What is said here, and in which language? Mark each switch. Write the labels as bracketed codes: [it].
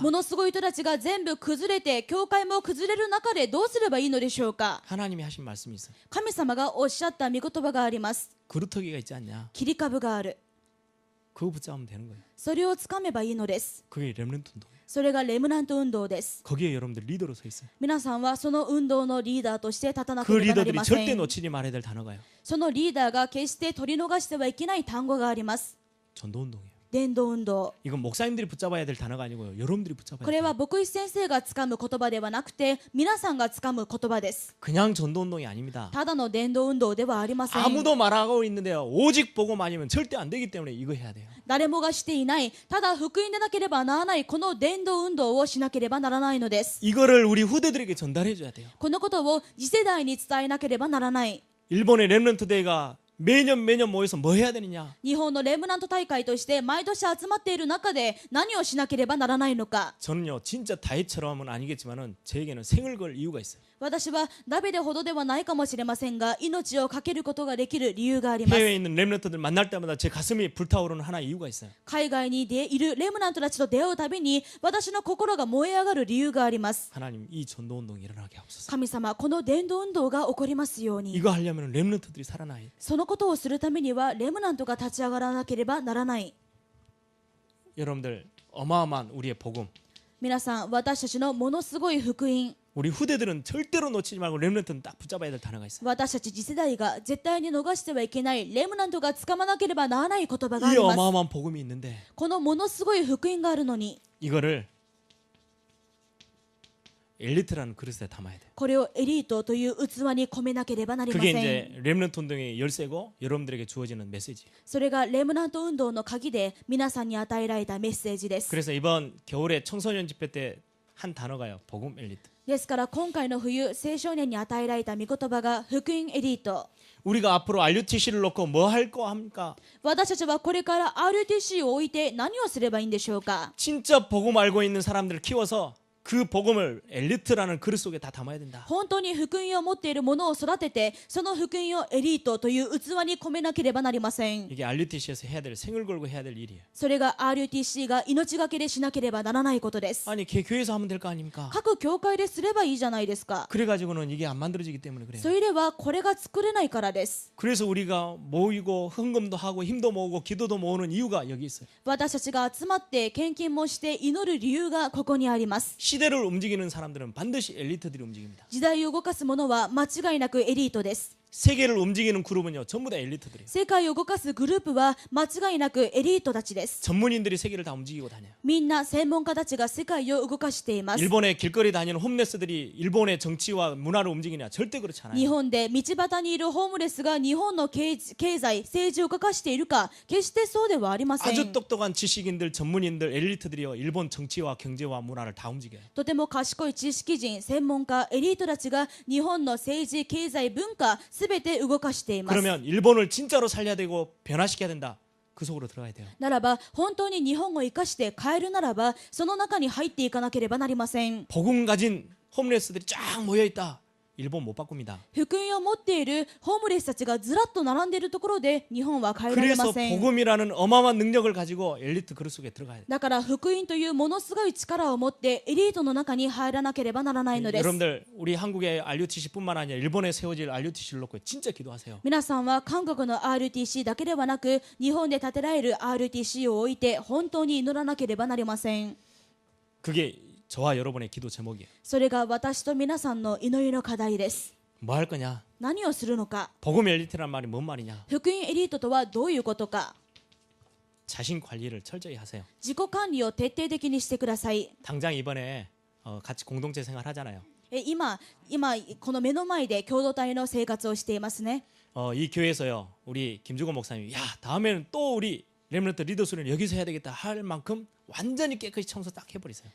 [ja] ものすごい人たちが全部崩れて教会も崩れる中でどうすればいいのでしょうか？ [ko] 하나님이 하신 말씀이 있어요. [ja] 神様がおっしゃった御言葉があります。 [ko] 그루터기가 있지 않냐? [ja] 切り株がある。 [ko] 그거 붙잡으면 되는 거예요. [ja] それをつかめばいいのです。 [ko] 그게 렘넌트 운동이에요. [ja] それがレムナント運動です。 [ko] 거기에 여러분들 리더로 서 있어요. [ja] 皆さんはその運動のリーダーとして立たなけ [ko] 그 [ja] ればなり [ko] 리더들이 [ja] ませ [ko] 절대 [ja] ん。 [ko] 놓치지 말아야 될 단어가요. [ja] そのリーダーが決して取り逃してはいけない単語があります。 [ko] 전도 운동이에요. [ja] 伝道運動。 [ko] 이건 목사님들이 붙잡아야 될 단어가 아니고요. 여러분들이 붙잡아야 [ja] これ [ko] 돼요. [ja] は牧師先生がつかむ言葉ではなくて皆さんがつかむ言葉です。 [ko] 그냥 전도 운동이 아닙니다. [ja] ただの伝道運動ではありません。 [ko] 아무도 말하고 있는데요. 오직 보고만 아니면 절대 안 되기 때문에 이거 해야 돼요. [ja] 誰もがしていない、ただ福音でなければならないこの伝道運動をしなければならないのです。 [ko] 이거를 우리 후대들에게 전달해 줘야 돼요. [ja] このことを次世代に伝えなければならない。 [ko] 일본의 렘넌트 대회가 매년 모여서 뭐 해야 되느냐? [ja] 日本のレムナント大会として毎年集まっている中で何をしなければならないのか。 [ko] 저는요 진짜 다윗처럼은 아니겠지만은 제에게는 생을 걸 이유가 있어요. [ja] 私はダビデほどではないかもしれませんが命を懸けることができる理由があります。 [ko] 해외에 있는 렘넌트들 만날 때마다 제 가슴이 불타오르는 하나의 이유가 있어요. [ja] 海外にいるレムナントたちと出会うたびに私の心が燃え上がる理由があります。 [ko] 하나님 이 전도 운동이 일어나게 하옵소서. [ja] 神様、この伝道運動が起こりますように。 [ko] 이거 하려면 렘넌트들이 살아나야 돼. [ja] そのことをするためにはレムナントが立ち上がらなければならない。 [ko] 여러분들 어마어마한 우리의 복음. [ja] 皆さん、私たちのものすごい福音、 [ko] 우리 후대들은 절대로 놓치지 말고 렘넌트는 딱 붙잡아야 될 단어가 있어요. [ja] 私たち次世代が絶対に逃してはいけないレムナントがつかまなければならない言葉があ [ko] 이 [ja] ります。 [ko] 어마어마한 복음이 있는데 [ja] このものすごい福音があるのに [ko] 이거를 엘리트라는 그릇에 담아야 돼요. [ja] これをエリートという器に込めなければなりま [ko] 그게 [ja] せん。 [ko] 이제 렘넌트 운동의 열쇠고 여러분들에게 주어지는 메시지. [ja] それがレムナント運動の鍵で皆さんに与えられたメッセージです。 [ko] 그래서 이번 겨울에 청소년 집회 때 한 단어가요. 복음 엘리트. [ja] ですから今回の冬、青少年に与えられた御言葉が福音エリート。 [ko] 우리가 앞으로 RUTC를 놓고 뭐 할 거 합니까? [ja] 私たちはこれから RTC を置いて何をすればいいんでしょうか。 [ko] 진짜 복음 알고 있는 사람들을 키워서 그 복음을 엘리트라는 그릇 속에 다 담아야 된다. [ja] 本当に福音を持っている者を育てて、その福音をエリートという器に込めなければなりません。 [ko] 이게 RUTC에서 해야 될 생을 걸고 해야 될 일이에요. [ja] それが RTC が命がけでしなければならないことです。 [ko] 아니 교회에서 하면 될 거 아닙니까? [ja] 各教会ですればいいじゃないですか。 [ko] 그래가지고는 이게 안 만들어지기 때문에 그래요. [ja] それではこれが作れないからです。 [ko] 그래서 우리가 모이고 헌금도 하고 힘도 모으고 기도도 모으는 이유가 여기 있어요. [ja] 私たちが集まって献金もして祈る理由がここにあります。 [ko] 시대를 움직이는 사람들은 반드시 엘리트들이 움직입니다. [ja] 時代を動かす者は間違いなくエリートです。 [ko] 세계를 움직이는 그룹은요 전부 다 엘리트들이에요. [ja] 世界を動かすグループは間違いなくエリートたちです。 [ko] 전문인들이 세계를 다 움직이고 다녀요. [ja] みんな専門家たちが世界を動かしています。 [ko] 일본의 길거리 다니는 홈레스들이 일본의 정치와 문화를 움직이냐? 절대 그렇지 [ja] 日 [ko] 않아요. [ja] 本で道端にいるホームレスが日本の経済、政治を動かしているか、決してそうではありませ [ko] 아주 [ja] ん。 [ko] 똑똑한 지식인들, 전문인들, 엘리트들이요 일본 정치와 경제와 문화를 다 움직여요. [ja] とても賢い知識人、専門家、エリートたちが日本の政治、経済、文化すべて動かしています。 [ko] 그러면 일본을 진짜로 살려야 되고 변화시켜야 된다. 그 속으로 들어가야 돼요. [ja] ならば本当に日本を生かして変えるならばその中に入っていかなければなりません。 [ko] 복음 가진 홈레스들이 쫙 모여 있다. 일본 못 바꿉니다. [ja] 福音を持っているホームレスたちがずらっと並んでいるところで日本は変えられ [ko] 그래서 [ja] ません。 [ko] 복음이라는 어마어마한 능력을 가지고 엘리트 그릇 속에 들어가야 돼요. [ja] だから福音というものすごい力を持ってエリートの中に入らなければならないのです。 [ko] 여러분들 우리 한국의 RUTC뿐만 아니라 일본에 세워질 RUTC를 놓고 진짜 기도하세요. [ja] 皆さんは韓国の RTC だけではなく日本で建てられる RTC を置いて本当に祈らなければなりません。 [ko] 그게 저와 여러분의 기도 제목이에요. [ja] それが私と皆さんの祈りの課題です。 [ko] 뭐 할 거냐? [ja] 何をするのか。 [ko] 복음 엘리트란 말이 뭔 말이냐? [ja] 福音エリートとはどういうことか。 [ko] 자신 관리를 철저히 하세요. [ja] 自己管理を徹底的にしてください。 [ko] 당장 이번에 같이 공동체 생활 하잖아요. [ja] 今この目の前で共同体の生活をしていますね。 [ko] 이 교회에서요 우리 김주건 목사님이 야 다음에는 또 우리 렘넌트 리더 수련 여기서 해야 되겠다 할 만큼 완전히 깨끗이 청소 딱 해버리세요.